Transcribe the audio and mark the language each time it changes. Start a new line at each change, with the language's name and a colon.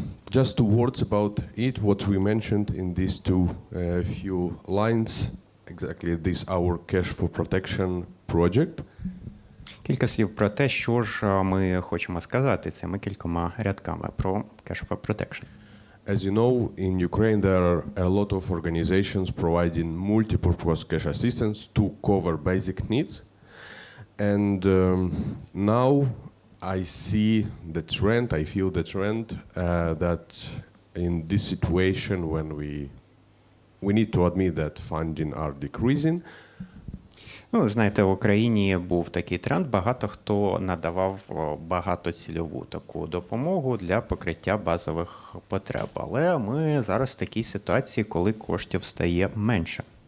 English: Just two words about it, what we mentioned in these two few lines. Exactly, this our Cash for Protection project.
Ukrainian: Кілька слів про те, що ж ми хочемо сказати цими кількома рядками про Cash for Protection.
English: As you know, in Ukraine there are a lot of organizations providing multi-purpose cash assistance to cover basic needs. And now I see the trend, I feel the trend that in this situation when we need to admit that funding are decreasing.
Ukrainian: Ну, знаєте, в Україні був такий тренд, багато хто надавав багатоцільову таку допомогу для покриття базових потреб. Але ми зараз в такій ситуації, коли коштів стає менше.